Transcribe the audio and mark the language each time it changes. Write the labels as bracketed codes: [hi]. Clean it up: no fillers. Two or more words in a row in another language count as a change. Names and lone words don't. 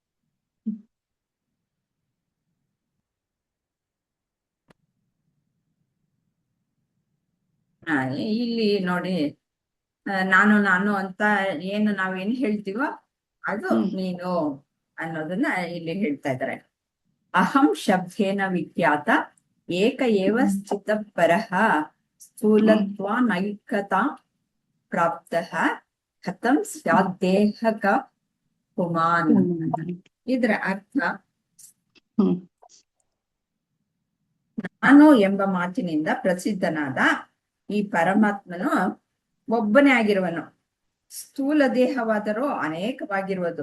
[kn] ಇಲ್ಲಿ ನೋಡಿ, ನಾನು ಅಂತ ಏನು ನಾವೇನ್ ಹೇಳ್ತೀವೋ ಅದು ನೀನು ಅನ್ನೋದನ್ನ ಇಲ್ಲಿ ಹೇಳ್ತಾ ಇದ್ದಾರೆ. [sa] ಅಹಂ ಶಬ್ದೇನ ವಿಖ್ಯಾತ ಏಕ ಏವ ಸ್ಥಿತ ಪರಃ ಸ್ಥೂಲತ್ವ ನೈಕತಾ ಪ್ರಾಪ್ತಃ ಕಥಂ ಸ್ಯಾದ್ದೇಹಕ ಪುಮಾನ್. [kn] ಇದರ ಅರ್ಥ, ನಾನು ಎಂಬ ಮಾತಿನಿಂದ ಪ್ರಸಿದ್ಧನಾದ ಈ ಪರಮಾತ್ಮನು ಒಬ್ಬನೇ ಆಗಿರುವನು, ಸ್ಥೂಲ ದೇಹವಾದರೂ ಅನೇಕವಾಗಿರುವುದು.